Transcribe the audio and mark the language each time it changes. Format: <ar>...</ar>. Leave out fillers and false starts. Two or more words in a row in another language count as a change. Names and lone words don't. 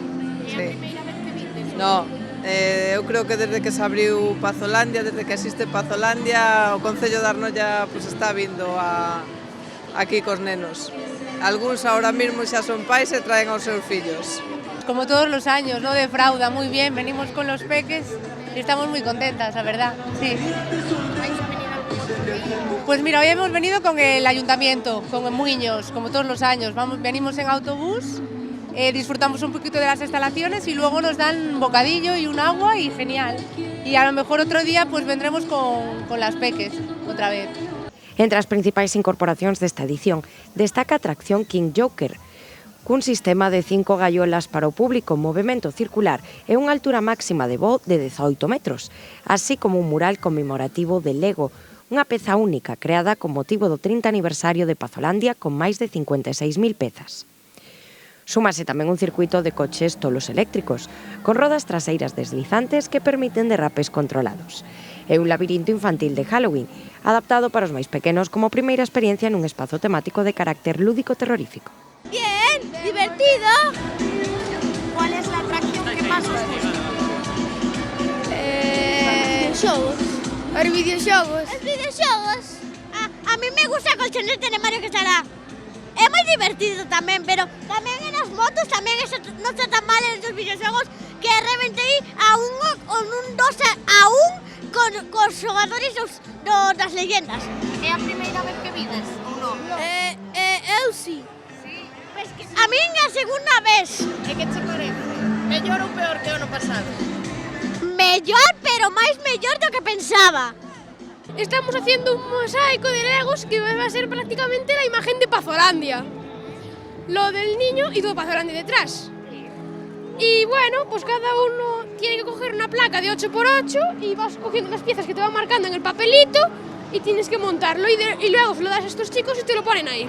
<gl>É a primeira vez que vides? No, eu creo que desde que se abriu Pazolandia, desde que existe Pazolandia, o Concello de Arnoia está vindo aquí cos nenos. Algúns ahora mesmo xa son pais e traen aos seus fillos.</gl> <es>Como todos los años, no defrauda, muy bien, venimos con los peques y estamos muy contentas, la verdad, sí. ¿Vais a venir algún otro día? Pues mira, hoy hemos venido con el ayuntamiento, con Muiños, como todos los años. Venimos en autobús, disfrutamos un poquito de las instalaciones y luego nos dan un bocadillo y un agua y genial. Y a lo mejor otro día pues vendremos con las peques otra vez.</es> <gl>Entre as principais incorporacións desta edición destaca a atracción King Joker, cun sistema de 5 gaiolas para o público en movimento circular e unha altura máxima de voo de 18 metros, así como un mural conmemorativo de Lego, unha peza única creada con motivo do 30 aniversario de Pazolandia con máis de 56.000 pezas. Súmase tamén un circuito de coches tolos eléctricos, con rodas traseiras deslizantes que permiten derrapes controlados. E un labirinto infantil de Halloween, adaptado para os máis pequenos como primeira experiencia nun espazo temático de carácter lúdico terrorífico.</gl> <es>Bien, divertido. ¿Cuál es la atracción que más os gusta?</es> <gl>Xogos. Os videoxogos. Os videoxogos.</gl> <es>A mí me gusta</es> <gl>a colchoneta de Mario Casará. É moi divertido tamén, pero tamén en as motos tamén non está tan mal en os videoxogos que reventei a un 2 a 1 cos xogadores das leyendas. É a primeira vez que vides ou non? Eu sí. A min é a segunda vez. E que che parece? Mellor ou peor que o ano pasado? Mellor, pero máis mellor do que pensaba.</gl> <es>Estamos haciendo un mosaico de Legos que va a ser prácticamente la imagen de Pazolandia. Lo del niño y todo Pazolandia detrás. Y bueno, pues cada uno tiene que coger una placa de 8×8 y vas cogiendo las piezas que te van marcando en el papelito y tienes que montarlo y luego se lo das a estos chicos y te lo ponen ahí.</es>